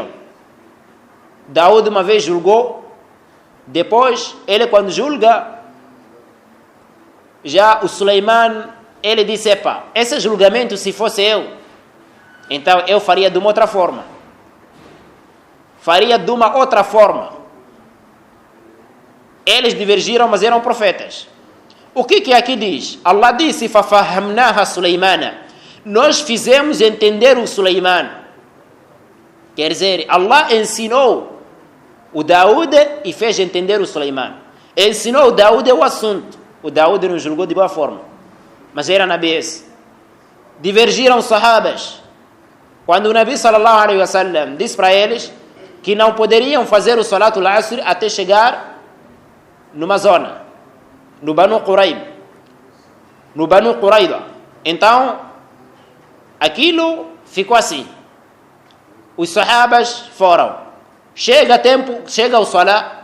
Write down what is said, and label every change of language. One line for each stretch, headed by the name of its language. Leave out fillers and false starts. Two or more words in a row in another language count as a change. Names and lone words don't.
Portuguese: Daúde uma vez julgou, depois ele quando julga, já o Suleiman, ele disse, epa, esse julgamento se fosse eu, então eu faria de uma outra forma. Faria de uma outra forma. Eles divergiram, mas eram profetas. O que aqui diz? Allah disse,
Arabic: فَفَهَّمْنَاهَا سُلَيْمَانَ.
Portuguese: Nós fizemos entender o Suleiman. Quer dizer, Allah ensinou o Daúde e fez entender o Suleiman. Ensinou o Daúde o assunto. O Daúde não julgou de boa forma. Mas era Nabi esse. Divergiram os sahabas. Quando o Nabi
Arabic: صلى الله عليه وسلم
Portuguese: disse para eles que não poderiam fazer o
Arabic: صلاة العصر
Portuguese: até chegar numa zona, no Banu Quraib, no Banu Quraiba. Então, aquilo ficou assim. Os sahabas foram. Chega o Salah.